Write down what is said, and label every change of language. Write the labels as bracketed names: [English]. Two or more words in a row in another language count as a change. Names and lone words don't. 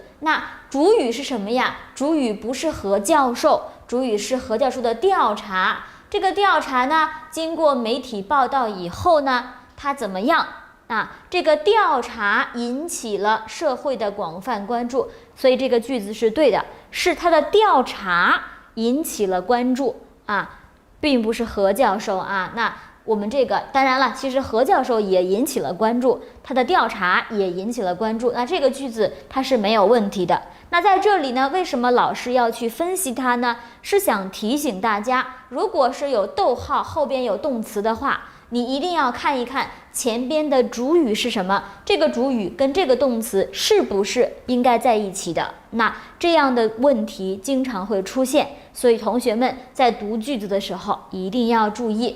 [Chinese] 那主語是什麼呀？主語不是何教授，主語是何教授的調查。這個調查呢，經過媒體報道以後呢，它怎麼樣？這個調查引起了社會的廣泛關注，所以這個句子是對的，是他的調查引起了關注啊，並不是何教授啊。那我們這個當然了，其實何教授也引起了關注，他的調查也引起了關注，那這個句子它是沒有問題的。那在這裡呢，為什麼老師要去分析它呢？是想提醒大家，如果是有逗號後邊有動詞的話，你一定要看一看前邊的主語是什麼，這個主語跟這個動詞是不是應該在一起的。那這樣的問題經常會出現，所以同學們在讀句子的時候一定要注意。